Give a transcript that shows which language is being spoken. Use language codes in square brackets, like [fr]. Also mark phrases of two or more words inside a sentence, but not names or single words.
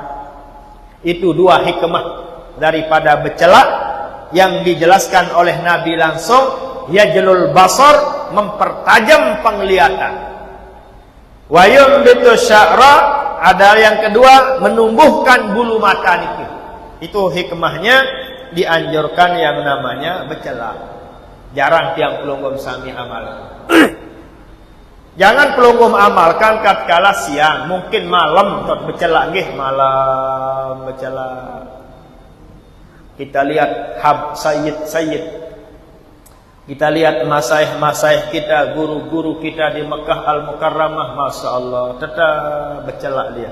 [id] Itu dua hikmah daripada bercelak yang dijelaskan oleh Nabi langsung. [ar] Yajlul basar, [id] mempertajam penglihatan. [ar] Wa yumbitus sya'ra, [id] ada yang kedua, menumbuhkan bulu mata niki. Itu hikmahnya dianjurkan yang namanya bercelak. Jarang [sas] tiang pelunggum sami [id] amal. Jangan pelunggum amalkan tatkala siang, mungkin malam tot bercelak nggih, malam bercelak. Kita lihat sayyid. Kita lihat masaih kita, guru-guru kita di Mekah Al-Mukarramah, [ar] Masya Allah, [id] tetap bercelak dia.